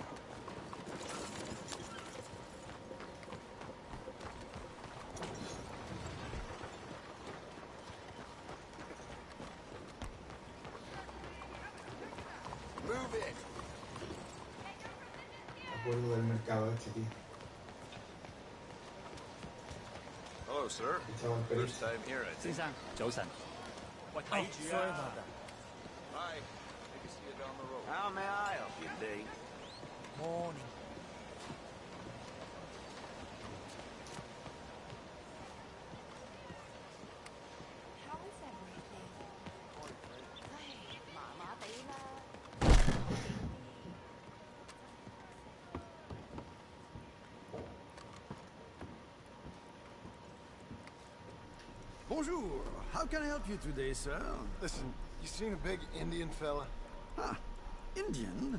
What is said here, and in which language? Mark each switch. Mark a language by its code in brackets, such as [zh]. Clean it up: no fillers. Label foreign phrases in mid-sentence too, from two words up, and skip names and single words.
[en] Move it. [es] Me acuerdo del mercado este, tío. [en] Hello, sir. [es] Chaval, pero [en] First time here, I think. [yue] 早晨。喂，睇住啊！ [en] Hi. Maybe see you down the road. How may I help you today? Morning. How is everything? [yue] 唉，麻麻地啦。 [en] Bonjour. How can I help you today, sir? Listen, you seen a big Indian fella? Ah, Indian?